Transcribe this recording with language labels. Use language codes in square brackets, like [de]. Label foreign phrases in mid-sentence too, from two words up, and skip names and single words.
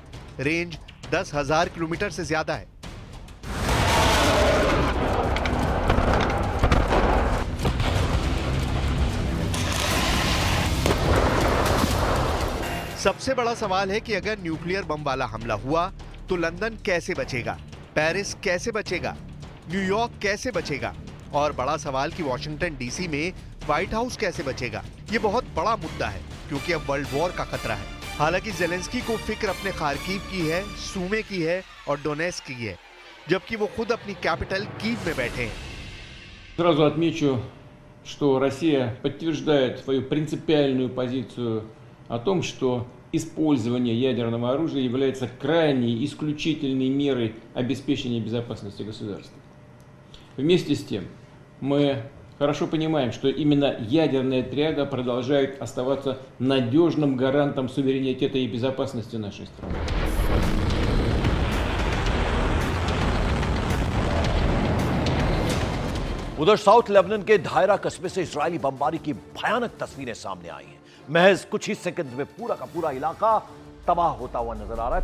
[hi] रेंज 10,000 किलोमीटर से ज्यादा है। सबसे बड़ा सवाल है कि अगर [en] nuclear bomb [hi] वाला हमला हुआ तो लंदन कैसे बचेगा, पेरिस कैसे बचेगा, न्यूयॉर्क कैसे बचेगा, और बड़ा सवाल कि वॉशिंगटन डीसी में व्हाइट हाउस कैसे बचेगा। ये बहुत बड़ा मुद्दा है क्योंकि अब [en] world war [hi] का खतरा है। हालांकि ज़ेलेंस्की को फिक्र अपने खार्किव की है, सूमे की है और डोनेस्क की है, जबकि वो खुद अपनी कैपिटल कीव में बैठे हैं। [ru] Сразу отмечу, что Россия подтверждает свою принципиальную позицию о том, что использование ядерного оружия является крайней исключительной мерой обеспечения безопасности государства. Вместе с тем, мы хорошо понимаем, что именно ядерная триада продолжает оставаться надежным гарантом суверенитета и безопасности нашей страны. [hi] उधर साउथ लेबनान के दायरा कस्बे से इजरायली बमबारी की भयानक तस्वीरें सामने आई हैं। महज कुछ ही सेकंड में पूरा का पूरा इलाका तबाह होता हुआ नजर आ रहा है।